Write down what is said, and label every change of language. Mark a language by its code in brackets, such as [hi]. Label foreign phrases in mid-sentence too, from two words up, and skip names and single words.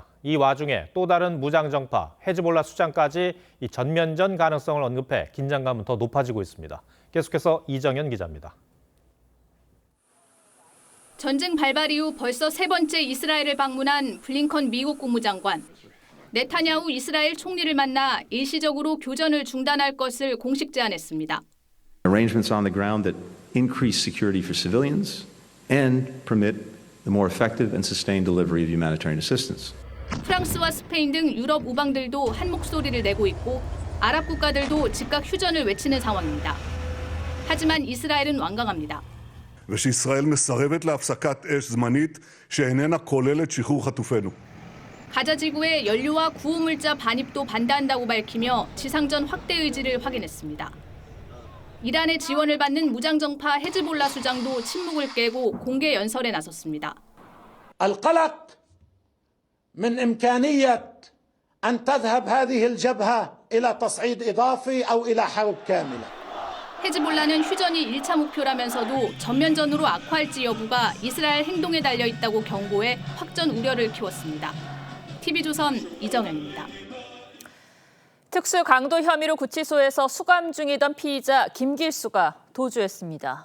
[ko] 이 와중에 또 다른 무장정파 헤즈볼라 수장까지 이 전면전 가능성을 언급해 긴장감은 더 높아지고 있습니다. 계속해서 이정현 기자입니다. 전쟁 발발 이후 벌써 세 번째 이스라엘을 방문한 블링컨 미국 국무장관. 네타냐후 이스라엘 총리를 만나 일시적으로 교전을 중단할 것을 공식 제안했습니다. [en] Arrangements on the ground that increase security for civilians and permit the more effective and sustained delivery of humanitarian assistance. [ko] 프랑스와 스페인 등 유럽 우방들도 한 목소리를 내고 있고 아랍 국가들도 즉각 휴전을 외치는 상황입니다. 하지만 이스라엘은 완강합니다. [he] ושישראל מסרבת להפסקת אש זמנית שאיננה כוללת שחרור חטופינו. [ko] 가자 지구의 연료와 구호물자 반입도 반대한다고 밝히며 지상전 확대 의지를 확인했습니다. 이란의 지원을 받는 무장정파 헤즈볼라 수장도 침묵을 깨고 공개 연설에 나섰습니다. [ar] القلق من إمكانية أن تذهب هذه الجبهة إلى تصعيد إضافي أو إلى حرب كاملة. [ko] 헤즈볼라는 휴전이 1차 목표라면서도 전면전으로 악화할지 여부가 이스라엘 행동에 달려 있다고 경고해 확전 우려를 키웠습니다. TV조선 이정현입니다. 특수 강도 혐의로 구치소에서 수감 중이던 피의자 김길수가 도주했습니다.